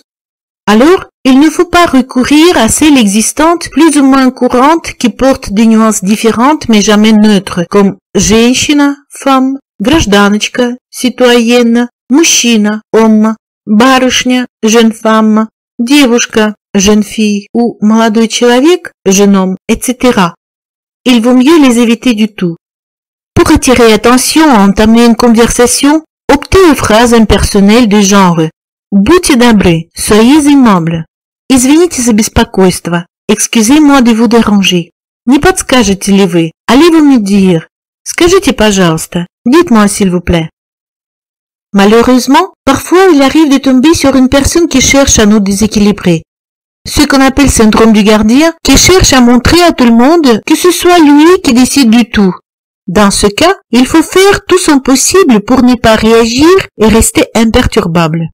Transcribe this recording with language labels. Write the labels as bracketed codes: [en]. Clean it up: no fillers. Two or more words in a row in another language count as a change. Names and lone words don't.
[fr] Alors, il ne faut pas recourir à celles existantes plus ou moins courantes qui portent des nuances différentes mais jamais neutres, comme женщина, femme, гражданочка, citoyenne, мужчина, homme, барышня, jeune femme, девушка, jeune fille ou [ru] молодой человек, [fr] jeune homme, etc. Il vaut mieux les éviter du tout. Pour attirer attention à entamer une conversation, optez aux phrases impersonnelles du genre [ru] «Будьте добры, [fr] soyez aimable», [ru] «Извините за беспокойство», [fr] «Excusez-moi de vous déranger». [ru] Не подскажете ли вы? [fr] Allez-vous me dire? [ru] Скажите, пожалуйста, [fr] dites-moi s'il vous plaît. Malheureusement, parfois il arrive de tomber sur une personne qui cherche à nous déséquilibrer. Ce qu'on appelle syndrome du gardien, qui cherche à montrer à tout le monde que ce soit lui qui décide du tout. Dans ce cas, il faut faire tout son possible pour ne pas réagir et rester imperturbable.